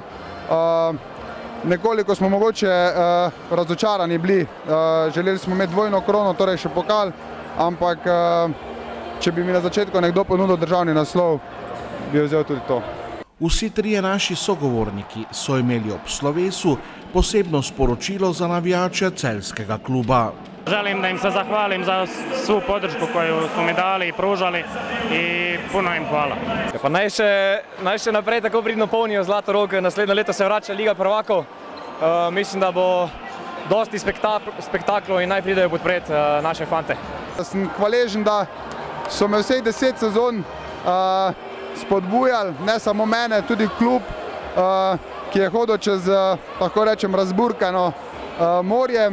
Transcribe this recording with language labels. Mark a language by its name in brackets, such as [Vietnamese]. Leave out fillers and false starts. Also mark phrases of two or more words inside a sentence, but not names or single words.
[Slovenian] Nekoliko smo mogoče razočarani bili, želeli smo imeti dvojno krono, torej še pokal, ampak če bi mi na začetku nekdo ponudil državni naslov, bi vzel tudi to. Vsi trije naši sogovorniki so imeli ob slovesu posebno sporočilo za navijače celjskega kluba. [Croatian] Želim da im se zahvalim za svu podršku koju su mi dali i pružali i puno im hvala. [Slovenian] Pa naj še naprej tako pridno polnijo Zlatorog, naslednje leto se vrača Liga prvakov. Mislim, da bo dosti spektaklov in naj pridejo podpret naše fante. Sem hvaležen, da so me vseh 10 sezon spodbujali, ne samo mene, tudi klub, ki je hodil čez, tako rečem, razburkano morje.